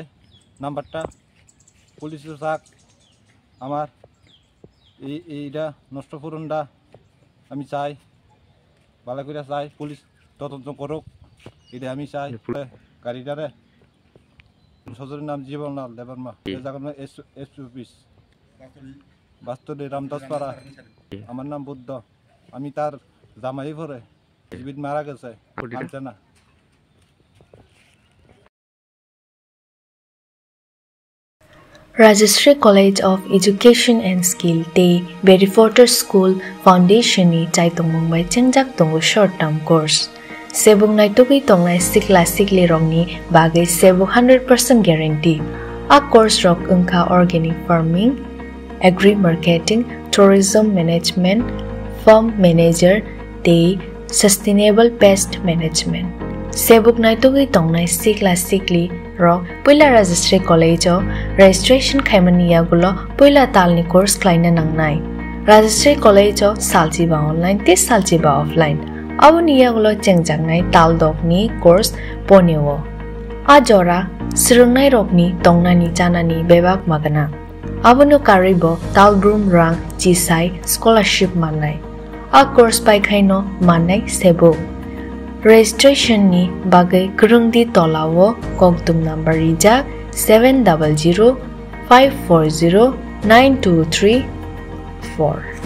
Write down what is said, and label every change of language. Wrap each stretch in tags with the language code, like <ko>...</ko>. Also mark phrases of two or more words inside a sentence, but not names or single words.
<bn>নাম্বারটা পুলিশের চাক আমার এইটা নষ্ট করুনটা আমি চাই ভালো করে চাই পুলিশ তদন্ত করুক এটা আমি চাই গাড়িটারে শ্বশুরের নাম জীবনলাল দেবর্মা এস অফিস বাস্তুলি রামদাসপাড়া আমার নাম বুদ্ধ আমি তার জামাই পরে জীবিত মারা গেছে জানছে না</bn> <brx>Rajashree College of Education and Skill Te Berryforter School Foundation ni chaitung mumbai chengjak tongo</brx> <en>short term course</en> <brx>sebung nai togi tongnai sikla sikli rongni bagai sebu 100% guarantee a course rok ungkha</brx> <en>organic farming agri marketing tourism management farm manager</en> <brx>te</brx> <en>sustainable pest management</en> <brx>sebuk nai togi tongnai sikla sikli rok puila Rajashree College o registration khaimania gulo puila talni course klaina nangnai Rajashree College o saljiba online te saljiba offline awniya gulo chengjangnai taldokni course ponewo ajora sirungnai rokni tongnani janani bebak magana abono karibo talbrum rang jisai scholarship mannai a course pai khaino mannai sebo registration ni bagai kurungdi tolawo koktum number rijak 700540923</brx>